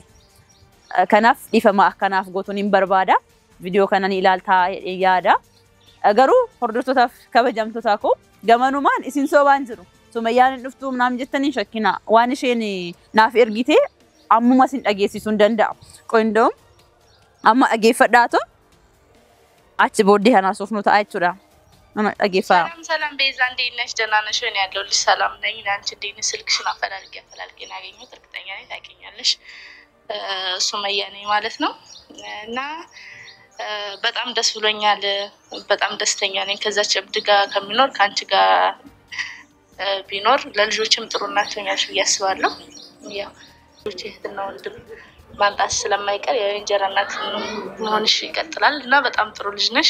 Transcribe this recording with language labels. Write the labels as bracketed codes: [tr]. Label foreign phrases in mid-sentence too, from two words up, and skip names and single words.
[om] kanaaf dhiifama akkanaaf gootuun hin barbaada viidiyoo kanan ilaaltaa yaada garuu hordoftotaaf kabajamtoota koo gamanumaan isin soobaan jiru Sumayyaan hin dhuftuu naam jettanii shakkina waan isheen naaf ergite ammuma sin dhageessisuu hin danda'a qoindoom amma dhageeffadhaatu achi booddee kanaasuuf nu ta'a jechuudha nama dhageeffaa [am] ሰላም ቤዛ እንዴት ነሽ ደህና ነሽ ወይ ያለሁልሽ ሰላም ነኝ አንቺ እንዴት ነሽ ስልክሽን አፈላልጌ ያገኘሁት እርግጠኛ ነኝ ታውቂኛለሽ ሱመያ ነኝ ማለት ነው እና በጣም ደስ ብሎኛል በጣም ደስተኛ ነኝ ከዛች እብድ ጋር ከሚኖር ካንቺ ጋር ቢኖር ለልጆችም ጥሩ ናቸው ያስባለሁ ያው ልጆች እህትና ወንድም ማንጣት ስለማይቀር የእንጀራ እናት መሆንሽ ይቀጥላል እና በጣም ጥሩ ልጅ ነሽ